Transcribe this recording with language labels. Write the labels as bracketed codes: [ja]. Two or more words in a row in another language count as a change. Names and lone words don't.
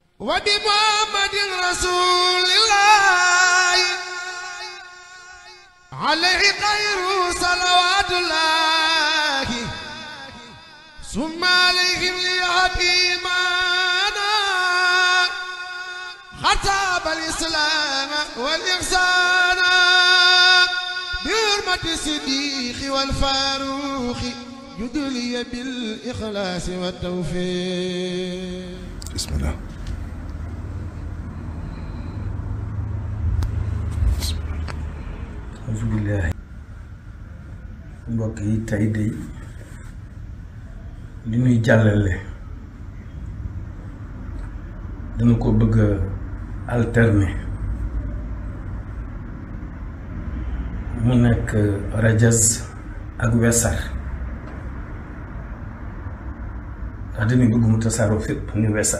[ar] وبمحمد رسول الله عليه خير صلوات الله ثم عليهم ليهديمانا خطاب الإسلام والإحسان بحرمة الصديق والفاروق يدلي بالإخلاص والتوفيق. بسم الله. أعوذ بالله. [wo] mbokk yi tey de li ñuy jàllale dama ko bëgg a alterner mu nekk rajas ak wesar ndax dañuy bëgg mu tasaaroo fépp ni wesar.